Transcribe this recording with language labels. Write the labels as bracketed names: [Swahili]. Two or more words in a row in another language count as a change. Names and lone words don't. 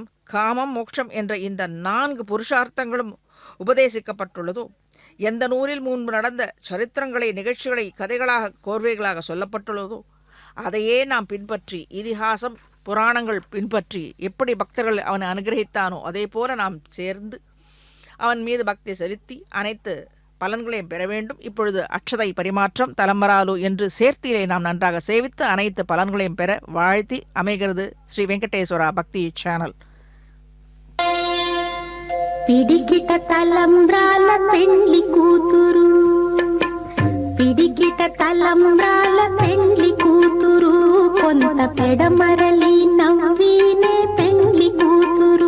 [Tamil] காமம், மோட்சம் என்ற இந்த 4 புருஷார்த்தங்களும் உபதேசிக்கப்பட்டுள்ளதோ, எந்த நூலில் முன்பு நடந்த சரித்திரங்களை, நிகழ்ச்சிகளை கதைகளாக, கோர்வைகளாக சொல்லப்பட்டுள்ளதோ அதையே நாம் பின்பற்றி, இதிகாசம் புராணங்கள் பின்பற்றி எப்படி பக்தர்கள் அவனை அனுகிரகித்தானோ அதே போல நாம் சேர்ந்து அவன் மீது பக்தி செலுத்தி அனைத்து பலன்களையும் பெற வேண்டும். இப்பொழுது அக்ஷதை பரிமாற்றம் தலம்பராலு என்று சேர்த்தியிலே நாம் நன்றாக சேவித்து அனைத்து பலன்களையும் பெற வாழ்த்தி அமைகிறது ஸ்ரீ வெங்கடேஸ்வரா பக்தி சேனல். [Telugu] పిడికిట తలంబ్రాల పెండ్లి కూతురు, పిడికిట తలంబ్రాల పెండ్లి కూతురు, కొంత పెడమరలి నవ్వినే పెండ్లి కూతురు.